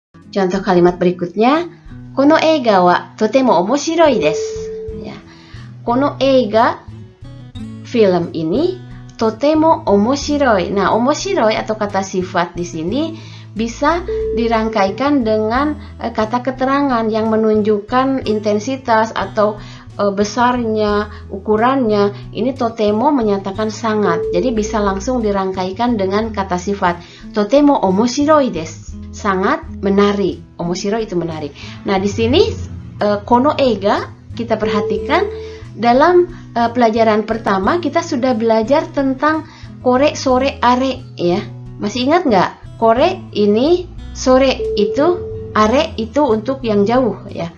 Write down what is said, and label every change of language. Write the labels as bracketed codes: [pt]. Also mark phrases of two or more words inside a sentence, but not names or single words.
[id] Contoh kalimat berikutnya, [ja] この映画はとても面白いです. [id] Ya. [ja] この映画, [id] film ini, [ja] とても面白い. [id] Nah, omoshiroi atau kata sifat di sini bisa dirangkaikan dengan kata keterangan yang menunjukkan intensitas atau besarnya, ukurannya. Ini totemo menyatakan sangat. Jadi bisa langsung dirangkaikan dengan kata sifat. [ja] とても面白いです. [id] Sangat menarik. Omoshiroi itu menarik. Nah, di sini [ja] この映画 [id] kita perhatikan dalam pelajaran pertama kita sudah belajar tentang [ja] これ、それ、あれ [id] ya. Masih ingat nggak? Kore ini, sore itu, are itu untuk yang jauh ya.